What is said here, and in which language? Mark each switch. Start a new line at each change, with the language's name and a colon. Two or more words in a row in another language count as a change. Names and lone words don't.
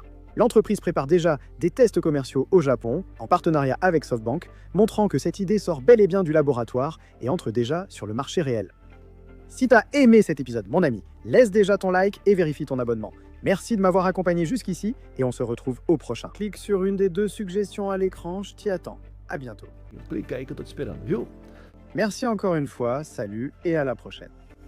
French: L'entreprise prépare déjà des tests commerciaux au Japon, en partenariat avec SoftBank, montrant que cette idée sort bel et bien du laboratoire et entre déjà sur le marché réel. Si t'as aimé cet épisode, mon ami, laisse déjà ton like et vérifie ton abonnement. Merci de m'avoir accompagné jusqu'ici et on se retrouve au prochain. Clique sur une des 2 suggestions à l'écran, je t'y attends. À bientôt.
Portuguese: Clica aí que eu tô te esperando, viu?
French: Merci encore une fois, salut et à la prochaine.